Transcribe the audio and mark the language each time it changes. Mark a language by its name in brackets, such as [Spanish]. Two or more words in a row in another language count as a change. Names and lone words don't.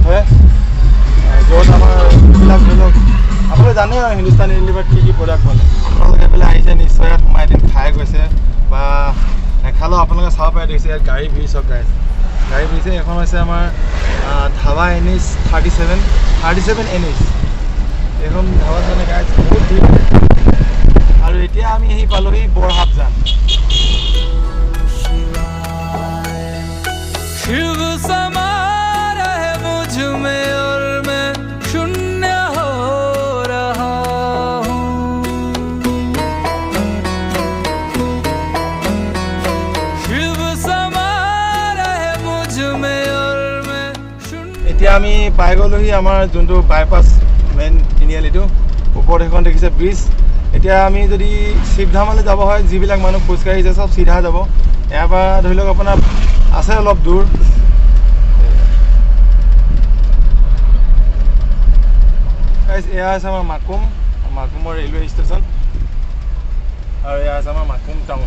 [Assamese] হয় য'ত আমাৰ এইবিলাক ধৰি লওক আপোনালোকে জানে আৰু হিন্দুস্তান ইউনিলিভাৰত কি প্ৰডাক্ট বনে আপোনালোকে এইফালে আহিছে নিশ্চয় ইয়াত সোমাই এদিন খাই গৈছে বা নেখালেও আপোনালোকে চাব পাৰে দেখিছে ইয়াত গাড়ী ভিৰ চব গাইজ গাড়ী ভিৰছে এখন হৈছে আমাৰ ধাবা NH 37 NH এইখন ধাবাত মানে গাইজ বহুত ভিৰ আৰু এতিয়া আমি আহি পালোহি বৰহাটজান [Hindi] शिव समा रहे मुझ में और मैं शून्य हो रहा हूँ शिव समा रहे मुझ में और मैं शून्य [Assamese] এতিয়া আমি পাই গ'লোহি আমাৰ যোনটো বাইপাছ মেইন তিনিআলিটো ওপৰত সেইখন দেখিছে ব্ৰিজ এতিয়া আমি যদি শিৱধামলৈ যাব হয় যিবিলাক মানুহ খোজকাঢ়িছে চব চিধা যাব ইয়াৰ পৰা ধৰি লওক আপোনাৰ আছে অলপ দূৰ এয়া হৈছে আমাৰ মাকুমৰ ৰেলৱে ষ্টেচন আৰু এয়া আছে আমাৰ মাকুম টাউন।